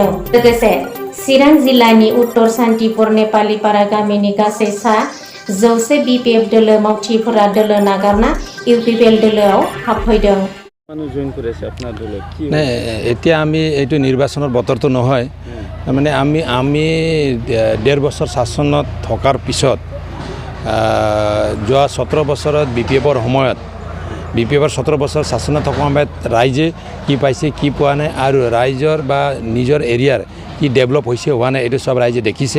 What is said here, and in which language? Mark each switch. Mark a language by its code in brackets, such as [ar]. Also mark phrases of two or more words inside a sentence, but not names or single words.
[brx] लोगोसे चिरां जिल्लानि उत्तर सान्तिपुर नेपालिपारा गामिनि गासै सा 100 BPF दोलो मावथिफोरा दोलो नागारना UPPL दोलोआव हाबफैदों। [as] নাই, এতিয়া আমি এইটো নিৰ্বাচনৰ বতৰটো নহয়, মানে আমি 1.5 বছৰ শাসনত থকাৰ পিছত যোৱা 17 বছৰত BPFৰ সময়ত BPFৰ 17 বছৰ শাসনত থকাৰ সময়ত ৰাইজে কি পাইছে কি পোৱা নাই আৰু ৰাইজৰ বা নিজৰ এৰিয়াৰ কি ডেভেলপ হৈছে হোৱা নাই এইটো সব ৰাইজে দেখিছে।